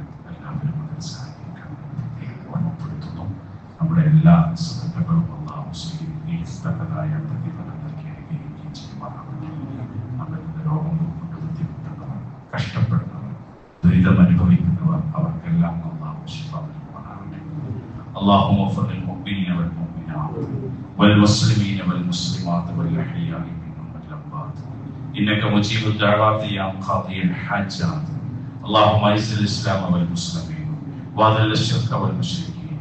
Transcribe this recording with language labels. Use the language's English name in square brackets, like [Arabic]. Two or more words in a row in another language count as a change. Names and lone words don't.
[Malayalam] എല്ലാവരും അതിൽ സഹായിക്കാൻ ഓർമ്മപ്പെടുത്തുന്നു. നമ്മുടെ എല്ലാ സുഹൃത്തുക്കളും അല്ലാഹു സ്വീകരിക്കുകയും തക്കതായ പ്രതിഫലം നൽകി അനുഗ്രഹിക്കുകയും ചെയ്യുമാറാകട്ടെ. നമ്മുടെ രോഗം കൊണ്ട് ബുദ്ധിമുട്ടുന്നവർ, കഷ്ടപ്പെടുന്നവർ, ദുരിതം അനുഭവിക്കുന്നവർ അവർക്കെല്ലാം അല്ലാഹു ശിഫ നൽകുമാറാകട്ടെ. [Arabic] اللهم اغفر للمؤمنين والمؤمنات والمسلمين والمسلمات والأحياء منهم والأموات إنك مجيب الدعوات يا قاضي الحاجات. اللهم أعز الإسلام والمسلمين وأذل الشرك والمشركين.